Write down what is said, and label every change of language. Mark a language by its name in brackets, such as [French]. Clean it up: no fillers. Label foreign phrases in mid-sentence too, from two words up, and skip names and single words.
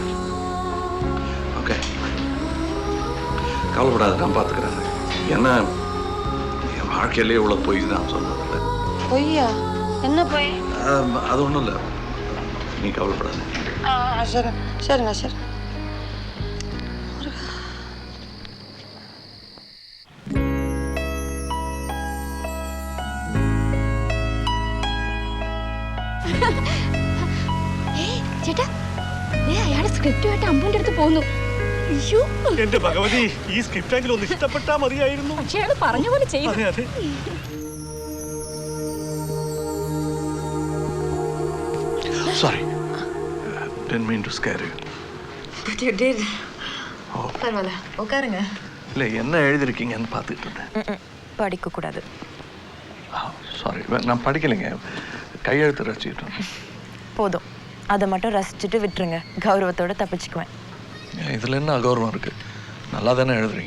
[Tamil] ஓகே, கவலைப்படாத, நான் பார்த்துக்கிறேன். ஏன்னா என் வாழ்க்கையிலே இவ்வளோ பொய் தான் சொன்னதில்லை. பொய்யா? என்ன பொய்? அது ஒன்றும் இல்லை, நீ கவலைப்படாத. சரி சரிங்க சரி. [Malayalam] ചേട്ടാ, അയാളുടെ സ്ക്രിപ്റ്റ് ആയിട്ട് അമ്പൂന്റെ അടുത്ത് പോകുന്നു. അയ്യോ എന്റെ ഭഗവതി, ഈ സ്ക്രിപ്റ്റ് എങ്കിലും ഒന്ന് ഇഷ്ടപ്പെട്ടാ മതിയായിരുന്നു. പക്ഷെ അയാൾ പറഞ്ഞ പോലെ ചെയ്തു. അതെ അതെ. [English] Sorry, didn't mean to scare you. But you did. [Tamil] பரவாயில்ல, உட்காருங்க. இல்லை, என்ன எழுதிருக்கீங்கன்னு பார்த்துட்டு இருந்தேன். படிக்கக்கூடாது. சாரி, நான் படிக்கலைங்க, கையெழுத்து ரசிச்சுட்டேன். போதும், அதை மட்டும் ரசிச்சுட்டு விட்டுருங்க. கௌரவத்தோடு தப்பிச்சுக்குவேன். இதில் என்ன அகௌரவம் இருக்குது? நல்லா தானே எழுதுறீங்க.